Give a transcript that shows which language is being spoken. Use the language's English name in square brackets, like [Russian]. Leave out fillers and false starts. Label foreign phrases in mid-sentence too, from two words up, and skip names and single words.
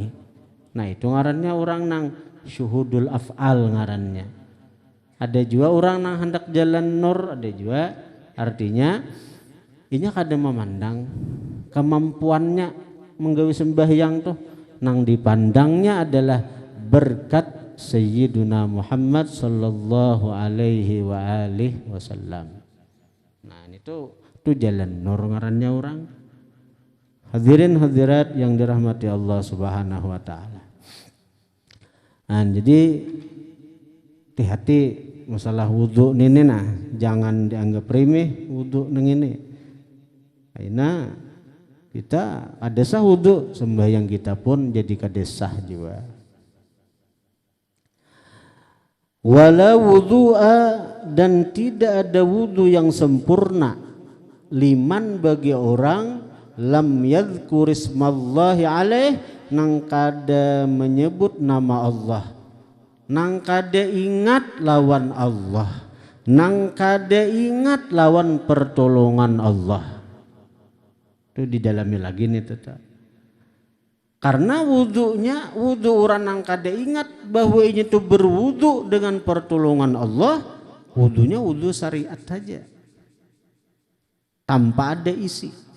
[Banjar] Nah itu ngarannya orang nang [Arabic] شهود الأفعال [Banjar] ngarannya. Ada juga orang nang hendak jalan nur, ada juga artinya inya kada memandang kemampuannya menggawe sembahyang tuh, nang dipandangnya adalah berkat Sayyiduna Muhammad [Arabic] صلى الله عليه وآله وسلم. [Banjar] Nah itu jalan nur ngarannya orang. [Indonesian] Hadirin hadirat yang dirahmati Allah [Arabic] سبحانه وتعالى. [Banjar] Nah, jadi hati-hati masalah wudu ini nah, jangan dianggap remeh wudu neng ini. Karena kita ada sah wudu, sembahyang kita pun jadi kadesah juga. [Arabic] ولا وضوء, [Banjar] dan tidak ada wudu yang sempurna liman bagi orang [Arabic] لم يذكر اسم الله عليه, [Banjar] nang kada menyebut nama Allah, nang kada ingat lawan Allah, nang kada ingat lawan pertolongan Allah. Itu didalami lagi nih tetap. Karena wudu orang nang kada ingat bahwa ini tuh berwudu dengan pertolongan Allah, wudunya wudu syariat saja, tanpa ada isi.